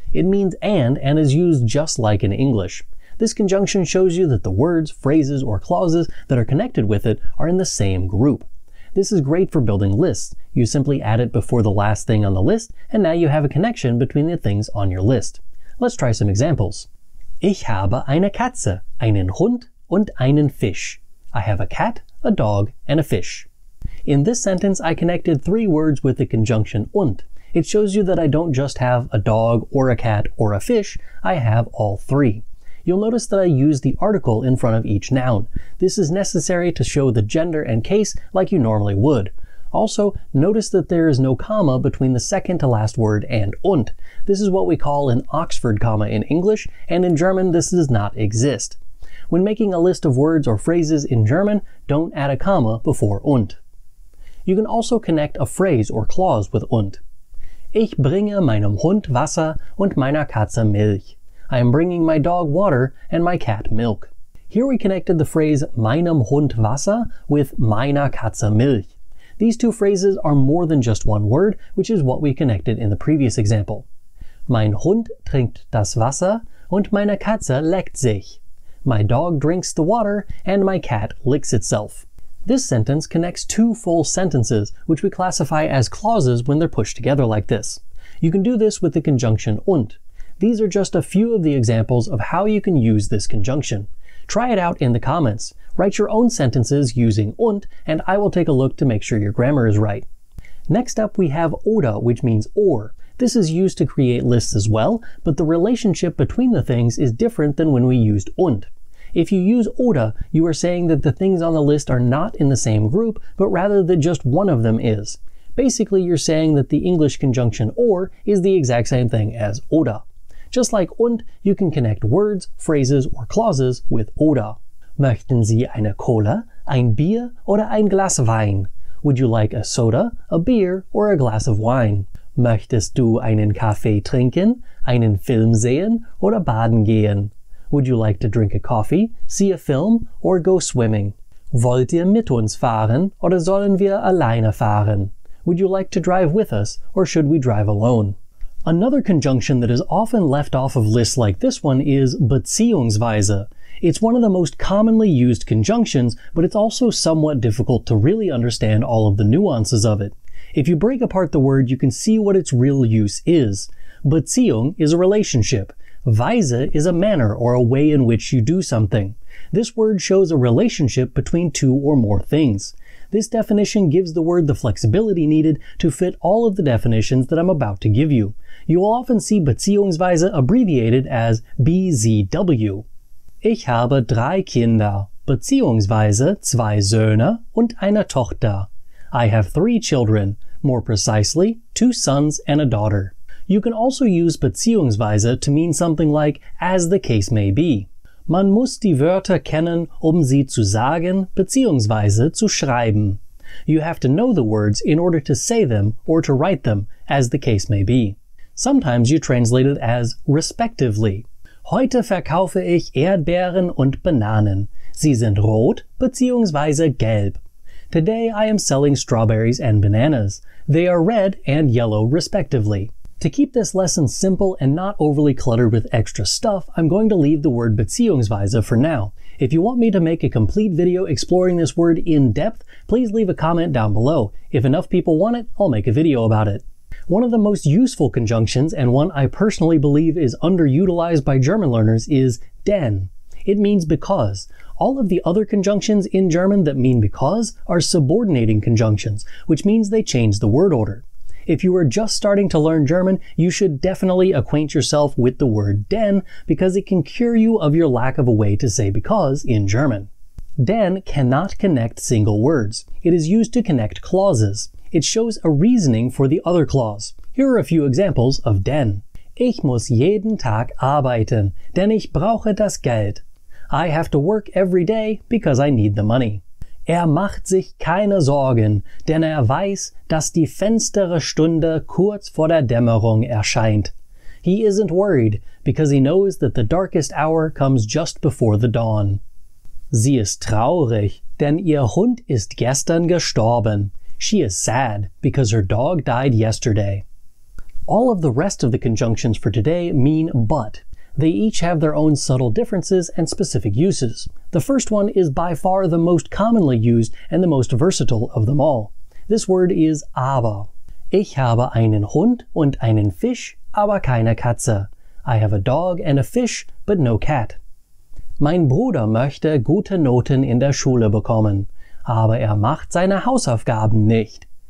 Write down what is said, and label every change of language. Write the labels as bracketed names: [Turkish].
[English] It means and is used just like in English. This conjunction shows you that the words, phrases, or clauses that are connected with it are in the same group. This is great for building lists. You simply add it before the last thing on the list, and now you have a connection between the things on your list. Let's try some examples. [German] Ich habe eine Katze, einen Hund und einen Fisch. [English] I have a cat, a dog, and a fish. In this sentence, I connected three words with the conjunction und. It shows you that I don't just have a dog or a cat or a fish, I have all three. You'll notice that I use the article in front of each noun. This is necessary to show the gender and case like you normally would. Also, notice that there is no comma between the second to last word and und. This is what we call an Oxford comma in English, and in German this does not exist. When making a list of words or phrases in German, don't add a comma before und. You can also connect a phrase or clause with und. [German] Ich bringe meinem Hund Wasser und meiner Katze Milch. [English] I am bringing my dog water and my cat milk. Here we connected the phrase [German] meinem Hund Wasser [English] with [German] meiner Katze Milch. [English] These two phrases are more than just one word, which is what we connected in the previous example. [German] Mein Hund trinkt das Wasser und meine Katze leckt sich. [English] My dog drinks the water and my cat licks itself. This sentence connects two full sentences, which we classify as clauses when they're pushed together like this. You can do this with the conjunction und. These are just a few of the examples of how you can use this conjunction. Try it out in the comments. Write your own sentences using und, and I will take a look to make sure your grammar is right. Next up we have oder, which means or. This is used to create lists as well, but the relationship between the things is different than when we used und. If you use oder, you are saying that the things on the list are not in the same group, but rather that just one of them is. Basically, you're saying that the English conjunction or is the exact same thing as oder. Just like und, you can connect words, phrases, or clauses with oder. [German] Möchten Sie eine Cola, ein Bier oder ein Glas Wein? [English] Would you like a soda, a beer, or a glass of wine? [German] Möchtest du einen Kaffee trinken, einen Film sehen oder baden gehen? [English] Would you like to drink a coffee, see a film, or go swimming? [German] Wollt ihr mit uns fahren oder sollen wir alleine fahren? [English] Would you like to drive with us or should we drive alone? Another conjunction that is often left off of lists like this one is beziehungsweise. It's one of the most commonly used conjunctions, but it's also somewhat difficult to really understand all of the nuances of it. If you break apart the word, you can see what its real use is. Beziehung is a relationship. Weise is a manner or a way in which you do something. This word shows a relationship between two or more things. This definition gives the word the flexibility needed to fit all of the definitions that I'm about to give you. You will often see beziehungsweise abbreviated as BZW. [German] Ich habe 3 Kinder, beziehungsweise 2 Söhne und eine Tochter. [English] I have 3 children, more precisely, 2 sons and a daughter. You can also use beziehungsweise to mean something like as the case may be. [German] Man muss die Wörter kennen, sie zu sagen beziehungsweise zu schreiben. [English] You have to know the words in order to say them or to write them, as the case may be. Sometimes you translate it as respectively. [German] Heute verkaufe ich Erdbeeren und Bananen. Sie sind rot beziehungsweise gelb. [English] Today I am selling strawberries and bananas. They are red and yellow respectively. To keep this lesson simple and not overly cluttered with extra stuff, I'm going to leave the word beziehungsweise for now. If you want me to make a complete video exploring this word in depth, please leave a comment down below. If enough people want it, I'll make a video about it. One of the most useful conjunctions, and one I personally believe is underutilized by German learners, is denn. It means because. All of the other conjunctions in German that mean because are subordinating conjunctions, which means they change the word order. If you are just starting to learn German, you should definitely acquaint yourself with the word denn because it can cure you of your lack of a way to say because in German. Denn cannot connect single words. It is used to connect clauses. It shows a reasoning for the other clause. Here are a few examples of denn. [German] Ich muss jeden Tag arbeiten, denn ich brauche das Geld. [English] I have to work every day because I need the money. [German] Macht sich keine Sorgen, denn weiß, dass die finstere Stunde kurz vor der Dämmerung erscheint. [English] He isn't worried because he knows that the darkest hour comes just before the dawn. [German] Sie ist traurig, denn ihr Hund ist gestern gestorben. [English] She is sad because her dog died yesterday. All of the rest of the conjunctions for today mean but. They each have their own subtle differences and specific uses. The first one is by far the most commonly used and the most versatile of them all. This word is aber. [German] Ich habe einen Hund und einen Fisch, aber keine Katze. [English] I have a dog and a fish, but no cat. [German] Mein Bruder möchte gute Noten in der Schule bekommen, aber macht seine Hausaufgaben nicht.